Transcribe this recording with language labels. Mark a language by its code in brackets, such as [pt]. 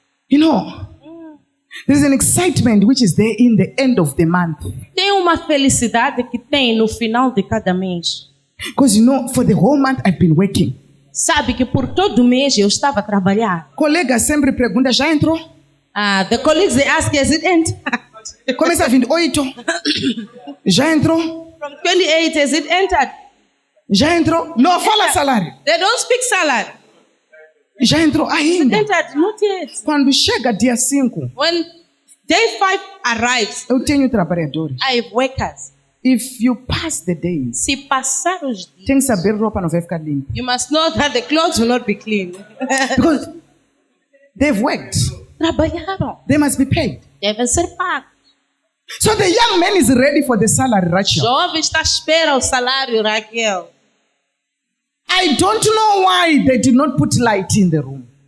[en] You know, there's an excitement which is there in the end of the month. [pt] Tem uma felicidade que tem no final de cada mês. [en] Because you know, for the whole month I've been working. [pt] Sabe que por todo mês eu estava a trabalhar. Colega sempre pergunta, já entrou? [en] The colleagues they ask, is it end? [pt] Começa a 28. Já entrou? [en] From 28, is it entered? [pt] Já entrou? Não fala salário. [en] They don't speak salary. [pt] Já entrou ainda. [en] Entered, not yet. [pt] Quando chega dia 5, [en] When day 5 arrives, [pt] eu tenho trabalhadores. [en] I have workers. If you pass the days, [pt] Se passar os dias, tem que saber roupa não vai ficar limpa. [en] you must know that the clothes will not be clean. Because they've worked. [pt] Trabalharam. [en] They must be paid. [pt] Devem ser pagos. [en] So the young man is ready for the salary, Rachel. [pt] Jovem está à espera o salário, Raquel. [en] I don't know why they did not put light in the room.